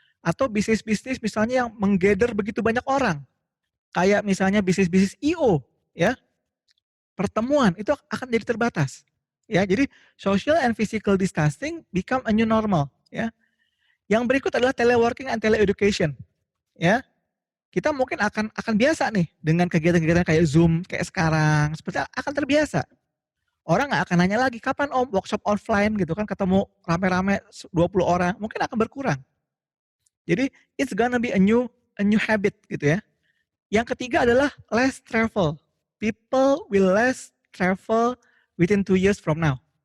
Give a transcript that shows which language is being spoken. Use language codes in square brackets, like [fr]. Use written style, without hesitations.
[id] Atau bisnis-bisnis misalnya yang menggather begitu banyak orang. Kayak misalnya bisnis-bisnis IO ya. Pertemuan itu akan jadi terbatas. Ya, jadi [en] social and physical distancing become a new normal [id] ya. Yang berikut adalah [en] teleworking and teleeducation [id] ya. Kita mungkin akan biasa nih dengan kegiatan-kegiatan kayak Zoom kayak sekarang, seperti akan terbiasa. Orang nggak akan nanya lagi, kapan om workshop offline gitu kan, ketemu rame-rame 20 orang, mungkin akan berkurang. Jadi [en] it's gonna be a new habit [id] gitu ya. Yang ketiga adalah [en] less travel. People will less travel within 2 years from now.